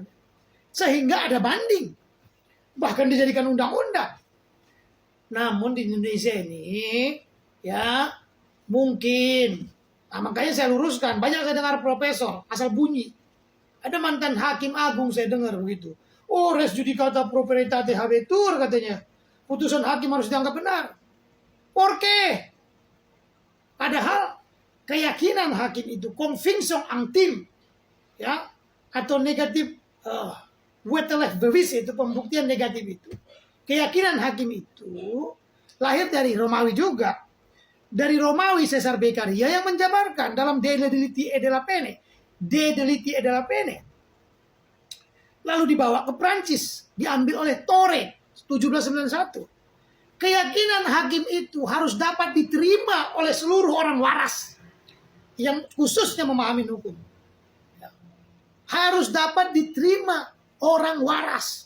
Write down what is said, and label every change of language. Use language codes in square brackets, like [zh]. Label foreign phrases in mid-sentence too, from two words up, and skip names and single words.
[id] Sehingga ada banding. Bahkan dijadikan undang-undang. Namun di Indonesia ini, ya mungkin, makanya saya luruskan, banyak saya dengar profesor, asal bunyi. Ada mantan hakim agung saya dengar begitu. [la] Oh, res judicata pro veritate habetur katanya. [id] Putusan hakim harus dianggap benar. Porke? Padahal keyakinan hakim itu, [fr] conviction angtim, [id] ya, atau negatif, [nl] wetelef bevis [id] itu pembuktian negatif itu. Keyakinan hakim itu lahir dari Romawi juga. Dari Romawi Caesar Beccaria yang menjabarkan dalam De Deliti e della Pene. De Deliti e della Pene. Lalu dibawa ke Prancis, diambil oleh Torre 1791. Keyakinan hakim itu harus dapat diterima oleh seluruh orang waras yang khususnya memahami hukum. Harus dapat diterima orang waras.